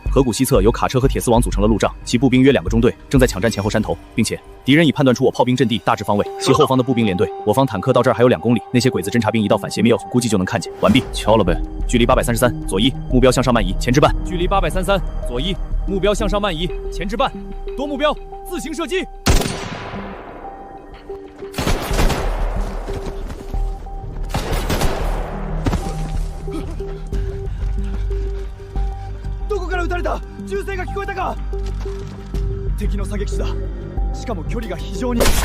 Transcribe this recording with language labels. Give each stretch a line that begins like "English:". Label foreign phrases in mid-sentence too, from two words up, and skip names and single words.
Chinese: 河谷西侧有卡车和铁丝网组成了路障，其步兵约2个中队正在抢占前后山头，并且敌人已判断出我炮兵阵地大致方位，其后方的步兵连队，我方坦克到这儿还有2公里，那些鬼子侦察兵一到反斜灭要素，估计就能看见。完毕，敲了呗。距离833，左1，目标向上慢移，前置半。距离833，左1，目标向上慢移，前置半。夺目标，自行射击。
Japanese: どこから撃たれた？銃声が聞こえたか？敵の狙撃手だ。しかも距離が非常に。